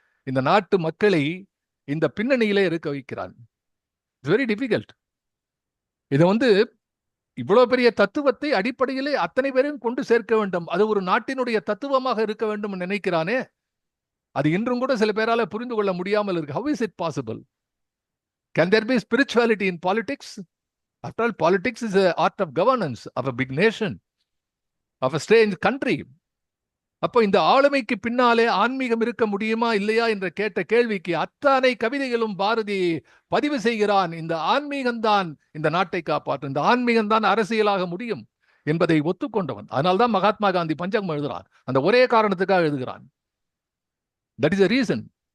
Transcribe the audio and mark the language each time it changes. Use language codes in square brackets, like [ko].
[ta] இந்த நாட்டு மக்களை இந்த பின்னணியிலே இருக்க வைக்கிறான். [en] It's very difficult. [ta] இதை இவ்வளவு பெரிய தத்துவத்தை அடிப்படையிலே அத்தனை பேரும் கொண்டு சேர்க்க வேண்டும், அது ஒரு நாட்டினுடைய தத்துவமாக இருக்க வேண்டும் நினைக்கிறானே, அது இன்றும் கூட சில பேரால புரிந்து கொள்ள முடியாமல் இருக்கு. [en] How is it possible? Can there be spirituality in politics? After all, politics is an art of governance of a big nation, of a strange country. [ta] அப்போ இந்த ஆளுமைக்கு பின்னாலே ஆன்மீகம் இருக்க முடியுமா இல்லையா என்ற கேட்ட கேள்விக்கு அத்தனை கவிதைகளும் பாரதி பதிவு செய்கிறான். இந்த ஆன்மீகம்தான் இந்த நாட்டை காப்பாற்றும், இந்த ஆன்மீகம்தான் அரசியலாக முடியும் என்பதை ஒத்துக்கொண்டவன். அதனால்தான் மகாத்மா காந்தி பஞ்சகம் எழுதுகிறான், அந்த ஒரே காரணத்துக்காக எழுதுகிறான். [en] That is a reason.